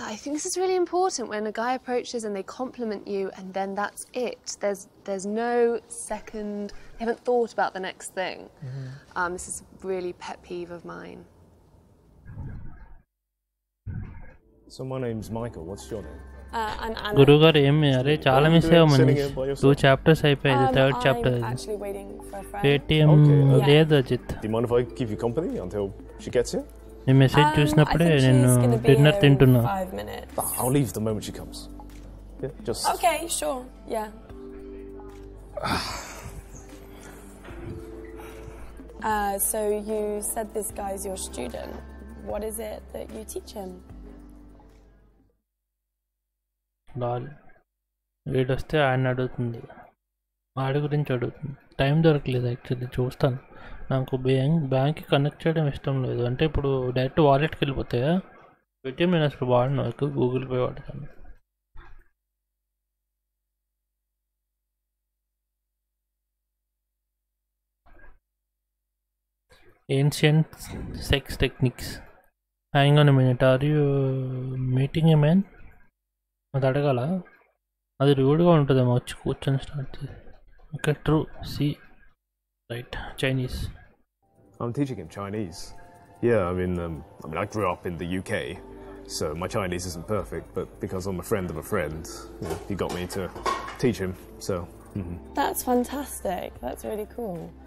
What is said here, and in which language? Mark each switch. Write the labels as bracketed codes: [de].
[en] I think this is really important when a guy approaches and they compliment you and then that's it. There's no second, they haven't thought about the next thing. This is really pet peeve of mine. So my name's Michael, what's your name? I'm Anna. [te] గురుగారు ఏమి అరే చాలా miss అయ్యావు Manish [en] 2 chapters [te] అయిపోయింది. [en] 3rd chapter I'm actually waiting for a friend. [te] Paytm లేదు Ajit. [en] Do you mind if I keep you company until she gets here? [te] నీ message చూసినప్పుడే నేను డిన్నర్ తింటున్నా. [en] 5 minutes. I'll leave the moment she comes. Yeah, just Okay, sure. Yeah. So you said this guy's your student. What is it that you teach him? [te] వీడొస్తే ఆయన అడుగుతుంది, వాడి గురించి అడుగుతుంది. Time దొరకలేదు యాక్చువల్లీ. చూస్తాను, నాకు బ్యాంక్కి కనెక్ట్ చేయడం ఇష్టం లేదు. అంటే ఇప్పుడు డైరెక్ట్ వాలెట్కి వెళ్ళిపోతాయా? పేటిఎం నేను అసలు వాడను, ఎక్కువ గూగుల్ పే వాడతాను. [en] Ancient sex techniques. Hang on a minute, are you meeting a man? [te] అది అడగాల, అది రూడ్గా ఉంటుందేమో వచ్చి కూర్చొని స్టార్ట్ చేసి. [en] Okay, true. See right, Chinese. I'm teaching him Chinese. Yeah, I mean, I grew up in the UK, so my Chinese isn't perfect, but because I'm a friend of a friend, you know, he got me to teach him, so... That's fantastic. That's really cool.